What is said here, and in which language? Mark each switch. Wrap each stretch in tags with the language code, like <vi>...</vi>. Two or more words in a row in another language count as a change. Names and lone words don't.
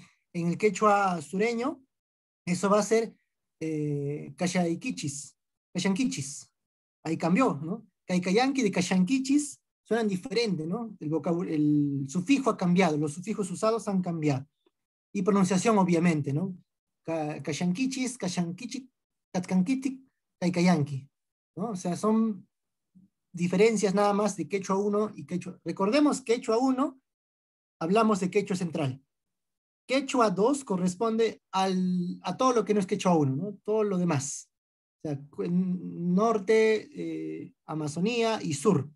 <es>En el quechua sureño, eso va a ser cayanquichis, ahí cambió, ¿no? Caicayanqui de cayanquichis suenan diferentes, ¿no? El sufijo ha cambiado, los sufijos usados han cambiado. Y pronunciación, obviamente, ¿no?</es> <qu>Cayanquichis, cayanquichi, catcanquitic, caicayanqui,</qu> <es>¿no? O sea, son diferencias nada más de quechua 1 y quechua. Recordemos, quechua 1, hablamos de quechua central. Quechua 2 corresponde a todo lo que no es quechua 1, ¿no? Todo lo demás. O sea, norte, Amazonía y sur.</es>